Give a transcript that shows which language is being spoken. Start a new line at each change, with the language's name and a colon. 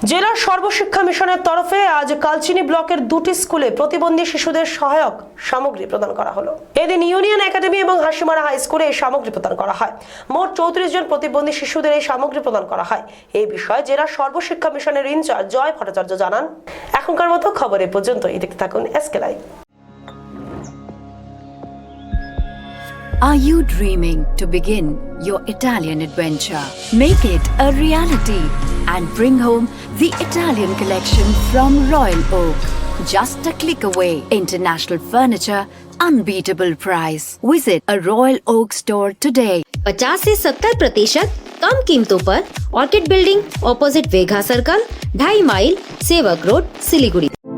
Bangla: জেলার সর্বশিক্ষা মিশনের তরফে আজ কালচিনি ব্লকের 2টি স্কুলে প্রতিবন্ধী শিশুদের সহায়ক সামগ্রী প্রদান করা হলো। এদিন ইউনিয়ন একাডেমি এবং হাসিমারা হাই স্কুলে এই সামগ্রী প্রদান করা হয়। মোট 34 জন প্রতিবন্ধী শিশুদের এই সামগ্রী প্রদান করা হয়। এই বিষয়ে জেলার সর্বশিক্ষা মিশনের ইনচার্জ জয় ভট্টাচার্য জানান, এখনকার মতো খবর এ পর্যন্তই। দেখতে থাকুন SK live.
English: Are you dreaming to begin your Italian adventure? Make it a reality and bring home the Italian collection from Royal Oak. Just a click away. International furniture, unbeatable price. Visit a Royal Oak store today.
Hindi: 50 से 70% कम कीमतों पर orchid building opposite वेघा circle, 2.5 mile, सेवक road, Siliguri.